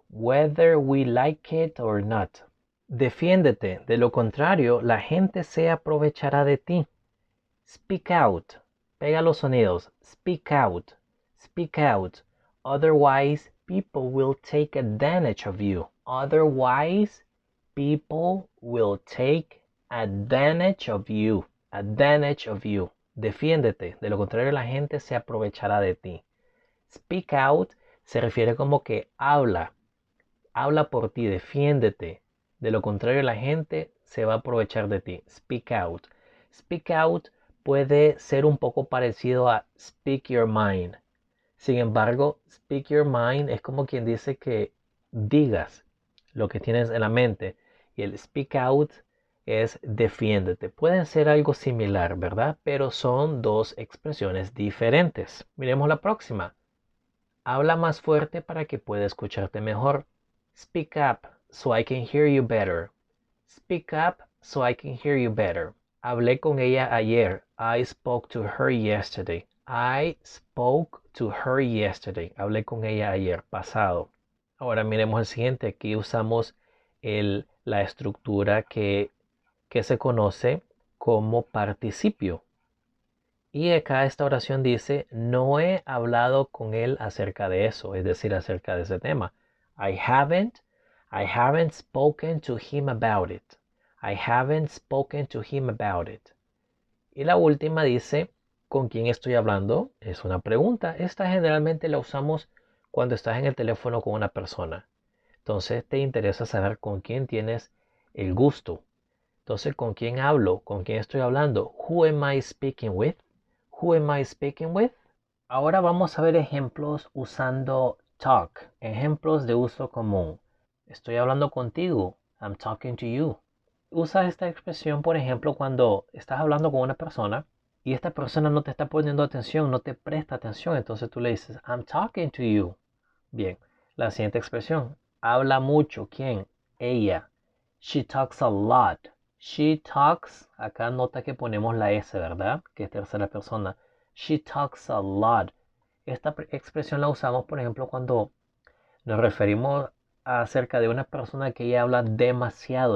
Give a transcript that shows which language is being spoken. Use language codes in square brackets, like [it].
[en] Whether we like it or not. [es] Defiéndete, de lo contrario, la gente se aprovechará de ti. [en] Speak out. [es] Pega los sonidos. [en] Speak out. Speak out. Otherwise, people will take advantage of you. Otherwise, people will take advantage of you. Advantage of you. [es] Defiéndete. De lo contrario, la gente se aprovechará de ti. [en] Speak out [es] se refiere como que habla. Habla por ti. Defiéndete. De lo contrario, la gente se va a aprovechar de ti. [en] Speak out. Speak out [es] puede ser un poco parecido a [en] speak your mind. [es] Sin embargo, [en] speak your mind [es] es como quien dice que digas lo que tienes en la mente. Y el [en] speak out [es] es defiéndete. Pueden ser algo similar, ¿verdad? Pero son dos expresiones diferentes. Miremos la próxima. Habla más fuerte para que pueda escucharte mejor. [en] Speak up so I can hear you better. Speak up so I can hear you better. [es] Hablé con ella ayer. [en] I spoke to her yesterday. I spoke to her yesterday. [es] Hablé con ella ayer, pasado. Ahora miremos el siguiente. Aquí usamos la estructura que se conoce como participio. Y acá esta oración dice, no he hablado con él acerca de eso, es decir, acerca de ese tema. [en] I haven't spoken to him about it. I haven't spoken to him about it. [es] Y la última dice, ¿con quién estoy hablando? Es una pregunta. Esta generalmente la usamos cuando estás en el teléfono con una persona. Entonces te interesa saber con quién tienes el gusto. Entonces, ¿con quién hablo? ¿Con quién estoy hablando? [en] Who am I speaking with? Who am I speaking with? [es] Ahora vamos a ver ejemplos usando talk, ejemplos de uso común. Estoy hablando contigo. [en] I'm talking to you. [es] Usa esta expresión, por ejemplo, cuando estás hablando con una persona y esta persona no te está poniendo atención, no te presta atención. Entonces tú le dices, [en] I'm talking to you. [es] Bien, la siguiente expresión. Habla mucho. ¿Quién? Ella. [en] She talks a lot. She talks. [es] Acá nota que ponemos la S, ¿verdad? Que es tercera persona. [en] She talks a lot. [es] Esta expresión la usamos, por ejemplo, cuando nos referimos acerca de una persona que ella habla demasiado.